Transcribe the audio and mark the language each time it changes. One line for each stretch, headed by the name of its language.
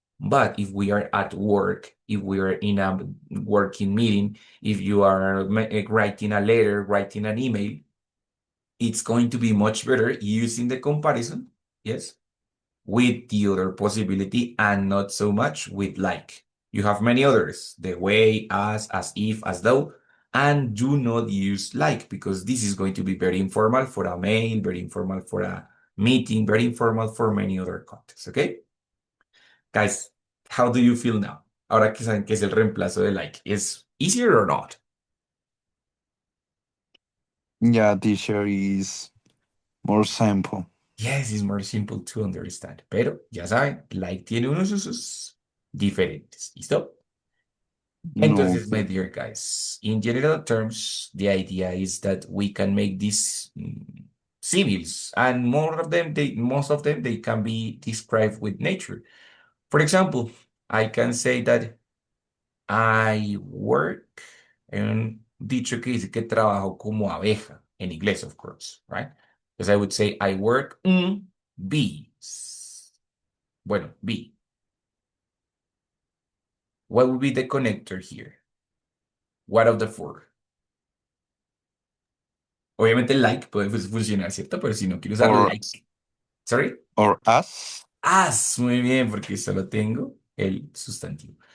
English: But if we are at work, if we are in a working meeting, if you are writing a letter, writing an email, it's going to be much better using the comparison, yes, with the other possibility and not so much with like. You have many others, the way, as if, as though, and do not use like because this is going to be very informal for a mail, very informal for a meeting, very informal for many other contexts, okay? Guys, how do you feel now?
Spanish: Ahora que saben que es el reemplazo de like,
English: is easier or not? Yeah, teacher is more simple. Yes, it's more simple to understand.
Spanish: Pero ya saben, like tiene unos usos diferentes. ¿Listo? No.
English: Entonces, my dear guys, in general terms, the idea is that we can make these similes, and most of them, they can be described with nature. For example, I can say that I work,
Spanish: en un dicho que dice que trabajo como abeja, en inglés,
English: of course, right? Because I would say I work bees. Bueno, bee. What would be the connector here? What of the four?
Spanish: Obviamente like puede funcionar, ¿cierto? Pero si no quiero usar
English: Or like. Sorry. or us,
Spanish: As, muy bien, porque solo tengo el sustantivo.